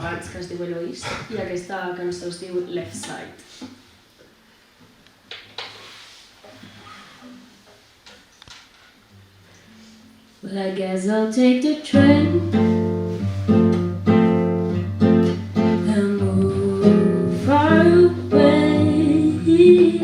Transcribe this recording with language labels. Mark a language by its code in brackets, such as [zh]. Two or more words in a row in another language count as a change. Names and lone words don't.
[ca] que es diu Eloís, i aquesta cançó es diu Left Side. [en] Well, I guess I'll take the train and move far away.